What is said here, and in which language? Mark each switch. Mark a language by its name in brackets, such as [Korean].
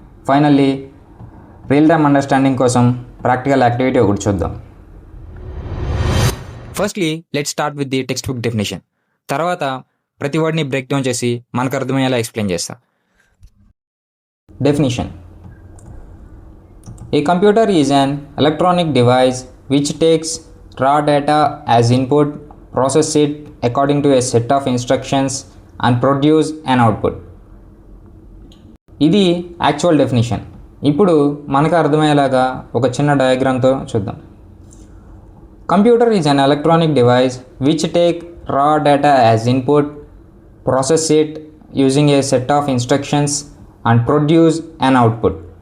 [Telugu] Finally real time understanding కోసం practical activity ఒకటి చూద్దాం. [English] Firstly let's start with the text book definition. [Telugu] తర్వాత ప్రతి వర్డ్ని బ్రేక్ డౌన్ చేసి మనకు అర్థమయ్యేలా ఎక్స్ప్లెయిన్ చేస్తా. [English] Definition. A computer is an electronic device which takes raw data as input, process it according to a set of instructions and produce an output. [Telugu] ఇది actual definition. ఇప్పుడు మనకు అర్థమయ్యేలాగా ఒక చిన్న డయాగ్రామ్తో చూద్దాం. [English] Computer is an electronic device which take raw data as input, process it using a set of instructions and produce an output.